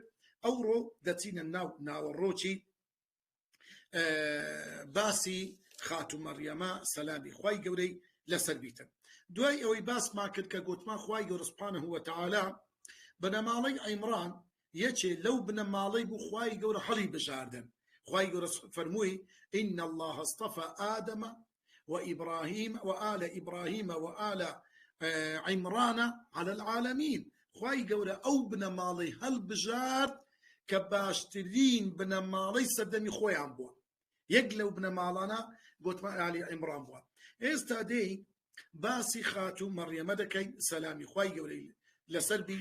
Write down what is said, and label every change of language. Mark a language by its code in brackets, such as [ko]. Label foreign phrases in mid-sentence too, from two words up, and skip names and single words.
[ckb] ئەوڕۆ دەچینە ناو ناوەڕۆکی باسی خاتو مەڕیەمە سەلامی خوای گەورەی لەسەر بیتن. دوای ئەوەی باسمان کرد کە گوتمان خوای گەورە [ar] سوبحانەهو وەتەعالا [ckb] بنەماڵەی عیمران یەکێ لەو بنەماڵەی بوو خوای گەورە هەڵی بژاردن. خوای گەورە فەرمووی [ar] إن الله اصطفى آدم وإبراهيم وآل إبراهيم وآل عمران على العالمين. [ckb] خوای گەورە ئەو بنەماڵەی هەڵبژارد کە باشترین بنەماڵەی سەردەمی خۆیان بووە. یەک لەو بنەماڵانە گوتمان ئالی عیمران بووە. ئێستا دێی باسی خاتو مەڕیەمە دەکەین سەلامی خوای گەورەی لەسەر بی.